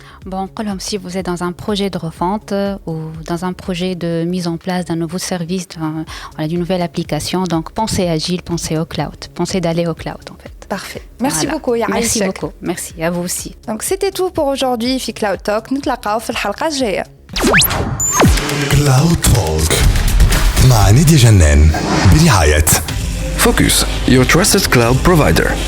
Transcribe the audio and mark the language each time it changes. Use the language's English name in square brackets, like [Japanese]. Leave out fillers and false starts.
[French] Bon, si vous êtes dans un projet de refonte ou dans un projet de mise en place d'un nouveau service, d'une nouvelle application, donc pensez agile, pensez au cloud, pensez d'aller au cloud en fait. Parfait. Merci Voilà. beaucoup. Merci beaucoup. Merci à vous aussi. Donc c'était tout pour aujourd'hui في Cloud Talk. [Arabic] نتلاقاو في الحلقة الجاية. كلاود توك مع نادية جنان برعاية [English] Focus, your trusted cloud provider.